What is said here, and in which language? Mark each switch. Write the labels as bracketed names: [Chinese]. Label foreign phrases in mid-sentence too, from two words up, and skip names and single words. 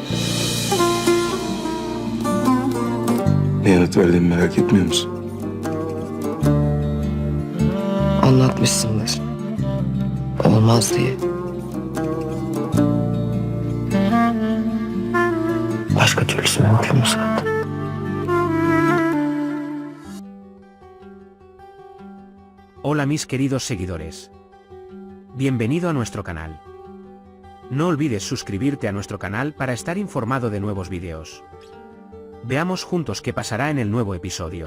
[Turkish] Ne yanıt verdiğimi merak etmiyor musun? Anlatmışsındır. Olmaz diye. Başka türlüsü mümkün mü zaten? [Spanish] Hola mis queridos seguidores. Bienvenido a nuestro canal. No olvides suscribirte a nuestro canal para estar informado de nuevos videos. Veamos juntos qué pasará en el nuevo episodio.